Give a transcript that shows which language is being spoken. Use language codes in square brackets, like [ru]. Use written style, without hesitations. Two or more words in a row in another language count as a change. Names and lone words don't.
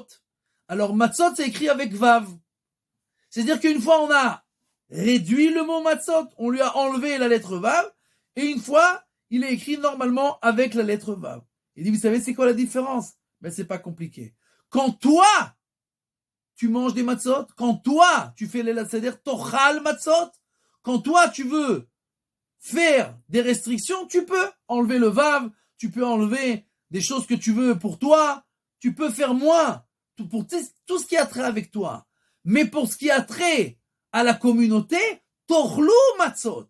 [fr] Alors, matzot, c'est écrit avec vav. C'est-à-dire qu'une fois, on a réduit le mot matzot, on lui a enlevé la lettre vav, et une fois, il est écrit normalement avec la lettre vav. Il dit, vous savez, c'est quoi la différence? Ben, c'est pas compliqué. Quand toi, tu manges des matzot, quand toi, tu fais les seder, [he] תאכל מצות, [fr] quand toi, tu veux faire des restrictions, tu peux enlever le vav, tu peux enlever des choses que tu veux pour toi, tu peux faire moins pour tout ce qui a trait avec toi. Mais pour ce qui a trait à la communauté, [he] תאכלו מצות.